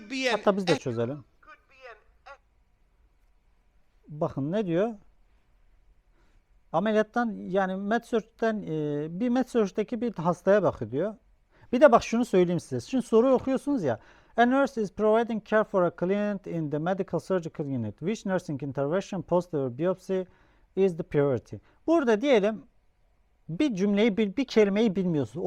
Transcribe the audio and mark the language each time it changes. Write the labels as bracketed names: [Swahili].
[Turkish] Hatta biz de çözelim. Bakın ne diyor? Ameliyattan, yani MedSearch'ten bir MedSearch'teki bir hastaya bakıyor diyor. Bir de bak şunu söyleyeyim size. Şimdi soruyu okuyorsunuz ya. [English] A nurse is providing care for a client in the medical surgical unit. Which nursing intervention post or biopsy is the priority? [Turkish] Burada diyelim bir cümleyi, bir kelimeyi bilmiyorsunuz.